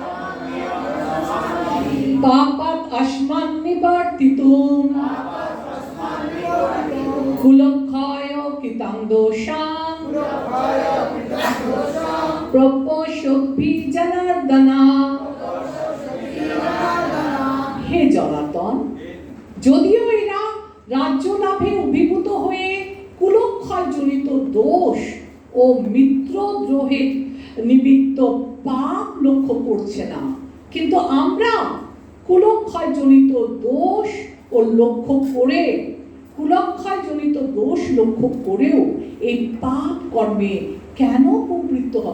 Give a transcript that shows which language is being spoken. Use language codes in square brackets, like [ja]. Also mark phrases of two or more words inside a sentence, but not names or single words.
[sa] পাপাৎ অস্মান্নিবর্তিতুম কুলক্ষয় কৃতং দোষাং প্রপশ্যদ্ভি জনার্দনা। [bn] হে জনার্দন, যদিও এরা রাজ্য লাভে অভিভূত হয়ে কুলক্ষয় জনিত দোষ ও মিত্রদ্রোহের নিমিত্ত পাপ লক্ষ্য করছে না, কিন্তু আমরা কুলক্ষয় জনিত দোষ ও লক্ষ্য করে করেও এই পাপ কর্মে কেন প্রবৃত্ত হব?